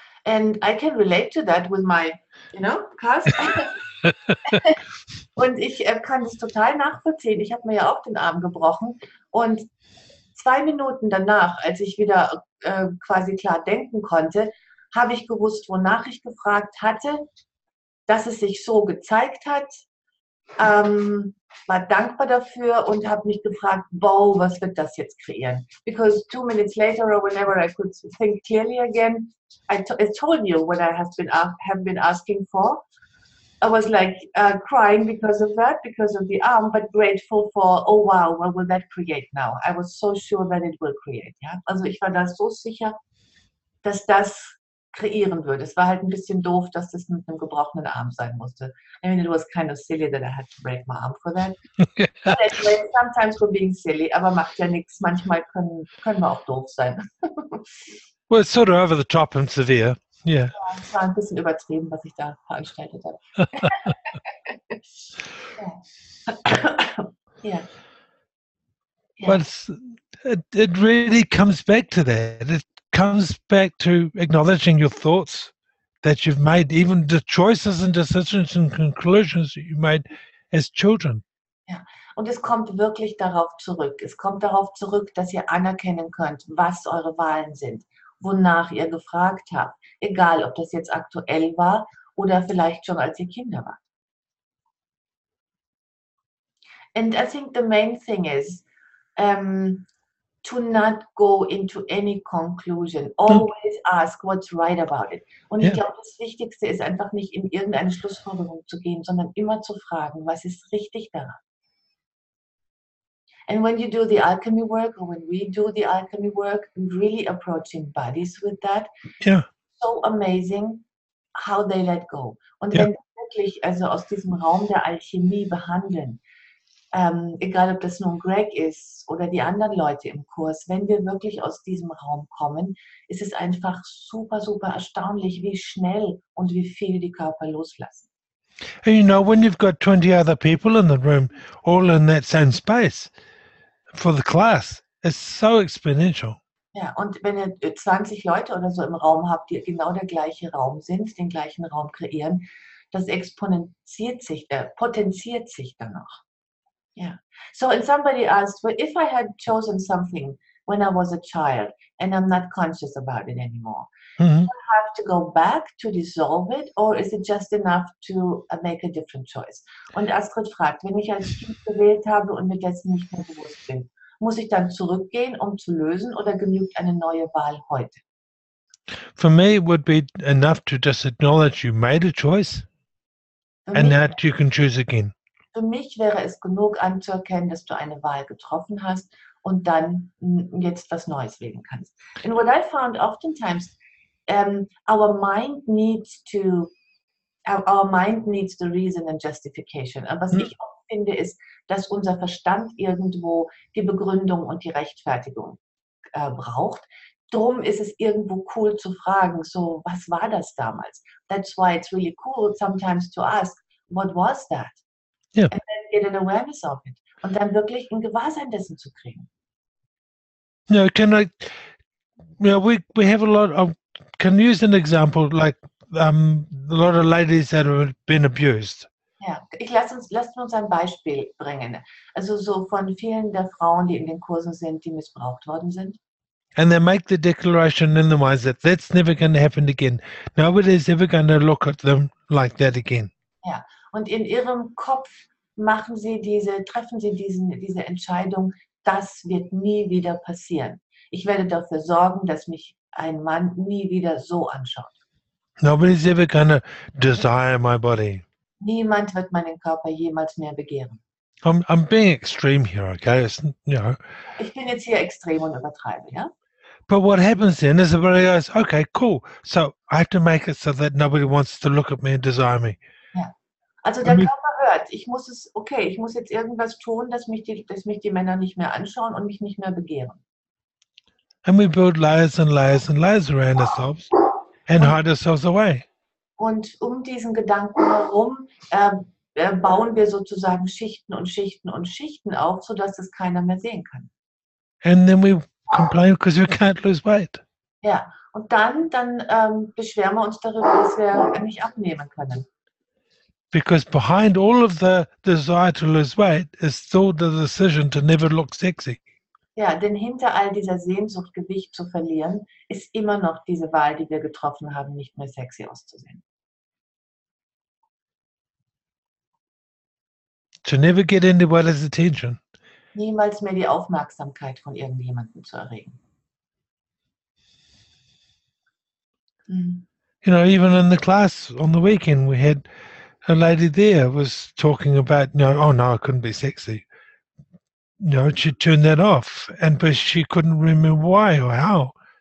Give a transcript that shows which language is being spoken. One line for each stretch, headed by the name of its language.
English: And I can relate to that with my, cast.
German: Und ich kann das total nachvollziehen. Ich habe mir ja auch den Arm gebrochen und 2 Minuten danach, als ich wieder quasi klar denken konnte, habe ich gewusst, wonach ich gefragt hatte, dass es sich so gezeigt hat, war dankbar dafür und habe mich gefragt, wow, was wird das jetzt kreieren?
English: Because 2 minutes later or whenever I could think clearly again, I told you what I have been asking for. I was like crying because of that, because of the arm, but grateful for, oh wow, what will that create now? I was so sure that it will create.
German: Ja? Also ich war da so sicher, dass das kreieren würde. Es war halt ein bisschen doof, dass das mit einem gebrochenen Arm sein musste.
English: I mean, it was kind of silly that I had to break my arm for that. But anyway, sometimes we're being silly,
German: aber macht ja nichts. Manchmal können wir auch doof sein.
English: Well, it's sort of over the top and severe. Yeah.
German: Ja, es war ein bisschen übertrieben, was ich da veranstaltet habe. Ja.
English: But it really comes back to that. It comes back to acknowledging your thoughts that you've made, even the choices and decisions and conclusions that you made as children.
German: Ja, und es kommt wirklich darauf zurück. Es kommt darauf zurück, dass ihr anerkennen könnt, was eure Wahlen sind, wonach ihr gefragt habt. Egal, ob das jetzt aktuell war oder vielleicht schon als ihr Kinder wart.
English: And I think the main thing is to not go into any conclusion. Always ask what's right about it.
German: Und ich glaube, das Wichtigste ist einfach nicht in irgendeine Schlussfolgerung zu gehen, sondern immer zu fragen, was ist richtig daran?
English: And when you do the alchemy work, or when we do the alchemy work, really approaching bodies with that, so amazing how they let go.
German: Und wenn wir wirklich also aus diesem Raum der Alchemie behandeln, egal ob das nun Greg ist oder die anderen Leute im Kurs, wenn wir wirklich aus diesem Raum kommen, ist es einfach super, super erstaunlich, wie schnell und wie viel die Körper loslassen.
English: And you know, when you've got 20 other people in the room, all in that same space for the class, it's so exponential.
German: Ja, und wenn ihr 20 Leute oder so im Raum habt, die genau der gleiche Raum sind, den gleichen Raum kreieren, das potenziert sich dann noch.
English: Yeah. So, and somebody asked, well, if I had chosen something when I was a child and I'm not conscious about it anymore, Mhm. do I have to go back to dissolve it, or is it just enough to make a different choice?
German: Und Astrid fragt, wenn ich als Kind gewählt habe und mir dessen nicht mehr bewusst bin, muss ich dann zurückgehen, um zu lösen, oder genügt eine neue Wahl heute?
English: For me, it would be enough to just acknowledge you made a choice
German: Für
English: and
German: mich,
English: that you can choose again.
German: für mich wäre es genug anzuerkennen, dass du eine Wahl getroffen hast und dann jetzt was Neues wählen kannst.
English: And what I found oftentimes, our mind needs the reason and justification.
German: Und was ich auch finde, ist, dass unser Verstand irgendwo die Begründung und die Rechtfertigung braucht. Drum ist es irgendwo cool zu fragen, so, was war das damals?
English: That's why it's really cool sometimes to ask, what was that? Yeah. And then get an awareness of it.
German: Und dann wirklich ein Gewahrsein dessen zu kriegen.
English: No, we have a lot of, can use an example like a lot of ladies that have been abused.
German: Ja, lasst uns ein Beispiel bringen. Also so von vielen der Frauen, die in den Kursen sind, die missbraucht worden sind.
English: And they make the declaration in their minds that that's never going to happen again. Nobody's ever going to look at them like that again.
German: Ja, und in ihrem Kopf treffen sie diese Entscheidung, das wird nie wieder passieren. Ich werde dafür sorgen, dass mich ein Mann nie wieder so anschaut.
English: Nobody's ever going to desire my body.
German: Niemand wird meinen Körper jemals mehr begehren.
English: I'm being extreme here, okay? It's,
German: Ich bin jetzt hier extrem und übertreibe, ja?
English: But what happens then is everybody goes, okay, cool. So I have to make it so that nobody wants to look at me and desire me.
German: Ja. Also der Körper hört, ich muss jetzt irgendwas tun, dass mich die Männer nicht mehr anschauen und mich nicht mehr begehren.
English: And we build layers and layers and layers around ourselves and hide ourselves away.
German: Und um diesen Gedanken herum bauen wir sozusagen Schichten und Schichten und Schichten auf, sodass das keiner mehr sehen kann.
English: And then we complain because we can't lose weight.
German: Ja, und dann beschweren wir uns darüber, dass wir nicht abnehmen können.
English: Because behind all of the desire to lose weight is still the decision to never look sexy.
German: Ja, denn hinter all dieser Sehnsucht, Gewicht zu verlieren, ist immer noch diese Wahl, die wir getroffen haben, nicht mehr sexy auszusehen.
English: To never get anybody's attention.
German: Niemals mehr die Aufmerksamkeit von irgendjemandem zu erregen. Mhm.
English: You know, even in the class on the weekend, we had a lady there was talking about, oh no, I couldn't be sexy. She turned that off, but she couldn't remember why or how.